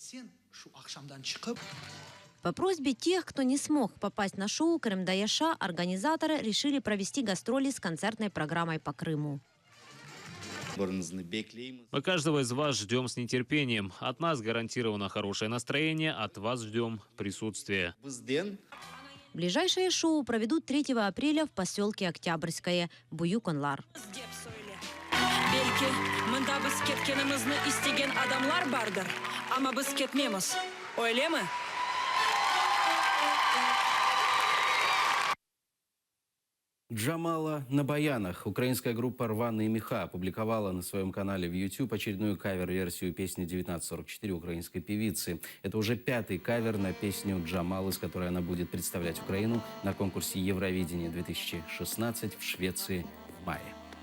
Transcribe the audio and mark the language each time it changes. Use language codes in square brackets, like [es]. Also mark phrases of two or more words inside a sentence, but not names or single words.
[ru] По просьбе тех, кто не смог попасть на шоу «Карымда Яша», организаторы решили провести гастроли с концертной программой по Крыму. Мы каждого из вас ждем с нетерпением. От нас гарантировано хорошее настроение, от вас ждем присутствия. Ближайшее шоу проведут 3 апреля в поселке Октябрьское, Буюконлар. [crh] Belki mında biz ketkenimizni istegan adamlar bardir, ama biz ketmaymiz. Öyle mi? [ru] Джамала на баянах. Украинская группа «Рваные меха» опубликовала на своем канале в YouTube очередную кавер-версию песни 1944 украинской певицы. Это уже 5-й кавер на песню Джамалы, с которой она будет представлять Украину на конкурсе Евровидения 2016 в Швеции в мае.